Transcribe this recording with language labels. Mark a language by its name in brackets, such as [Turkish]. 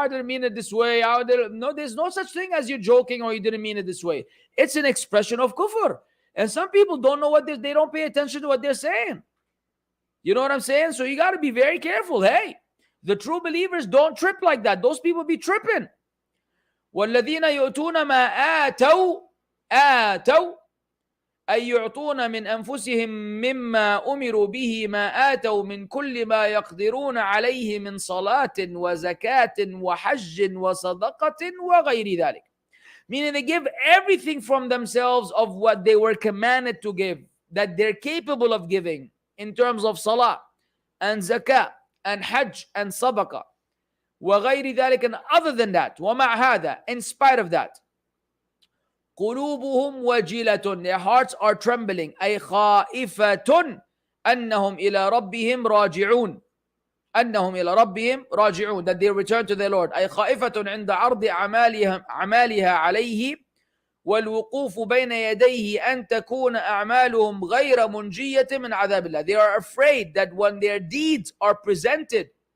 [English] I didn't mean it this way." No, there's no such thing as you joking or you didn't mean it this way. It's an expression of kufr. And some people don't know what they don't pay attention to what they're saying. You know what I'm saying? So you got to be very careful. Hey, the true believers don't trip like that. Those people be tripping. [Arabic] وَالَّذِينَ يُؤْتُونَ مَا آتَوْا أي يعطون من أنفسهم مما أمروا به ما آتوا من كل ما يقدرون عليه من صلاة وزكاة وحج وصدقة وغير ذلك. [English] Meaning they give everything from themselves of what they were commanded to give, that they're capable of giving in terms of salah and zakah and hajj and sadaqah. [Arabic] وغير ذلك, [English] and other than that, [Arabic] ومع هذا, [English] in spite of that, [Arabic] قلوبهم وجلة, [English] their hearts are trembling, [Arabic] أي خائفة أنهم إلى ربهم راجعون, أنهم إلى ربهم راجعون, [English] that they return to their Lord, [Arabic] أي خائفة عند عرض أعمالها عليه والوقوف بين يديه أن تكون أعمالهم غير منجية من عذاب الله. [English] They are afraid that when their deeds are presented